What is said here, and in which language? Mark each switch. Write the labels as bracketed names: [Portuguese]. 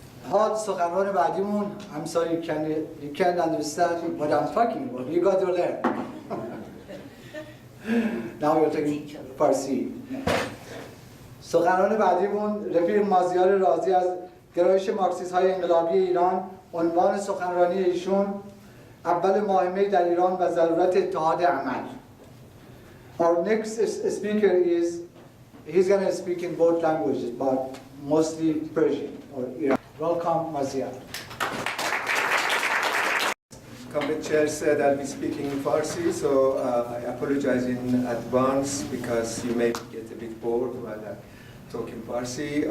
[Persian] حال سخنران بعدیمون [English] I'm sorry you can't understand what I'm talking about. You got to learn. Now you're talking Farsi. [Persian] سخنران بعدیمون رفیق مازیار رازی از گرایش مارکسیست های انقلابی ایران. عنوان سخنرانی ایشون اول ماه می در ایران و ضرورت اتحاد عمل. [English] Our next speaker is he's going to speak in both languages but mostly Persian or Iran. Welcome, Maziar. Comrade Chair said I'll be speaking in Farsi, so I apologize in advance because you may get a bit bored while I talk in Farsi.